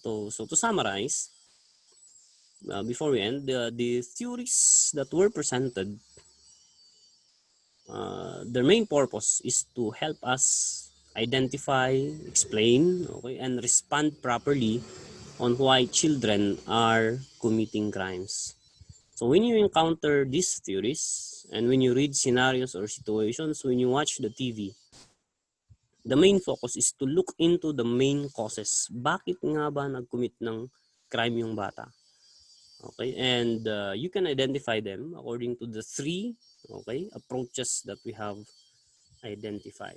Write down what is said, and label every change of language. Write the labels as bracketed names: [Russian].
[English] So to summarize, before we end, the theories that were presented, their main purpose is to help us identify, explain, okay, and respond properly on why children are committing crimes. So when you encounter these theories, and when you read scenarios or situations, when you watch the TV, the main focus is to look into the main causes. [Filipino] Bakit nga ba nag-commit ng crime yung bata? [English] Okay, and you can identify them according to the 3 approaches that we have identified.